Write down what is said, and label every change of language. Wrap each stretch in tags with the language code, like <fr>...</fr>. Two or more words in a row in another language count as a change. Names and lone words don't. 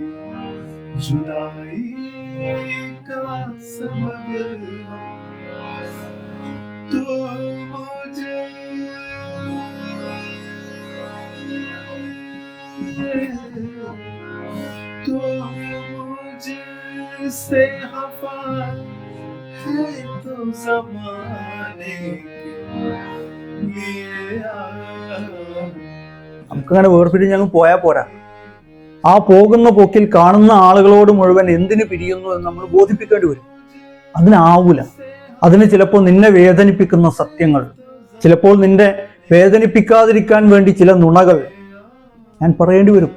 <ur>जुदाई का सबब हम, तो मुझे तो मुझे से खफा है तो ज़माने के लिए</ur> <ml>നമുക്കങ്ങനെ വേർപിരിഞ്ഞ് അങ്ങ് പോയാൽ പോരാ. ആ പോകുന്ന പോക്കിൽ കാണുന്ന ആളുകളോട് മുഴുവൻ എന്തിനു പിരിയുന്നു എന്ന് നമ്മൾ ബോധിപ്പിക്കേണ്ടി വരും. അതിനാവൂല. അതിന് ചിലപ്പോൾ നിന്നെ വേദനിപ്പിക്കുന്ന സത്യങ്ങൾ, ചിലപ്പോൾ നിന്നെ വേദനിപ്പിക്കാതിരിക്കാൻ വേണ്ടി ചില നുണകൾ ഞാൻ പറയേണ്ടി വരും.</ml>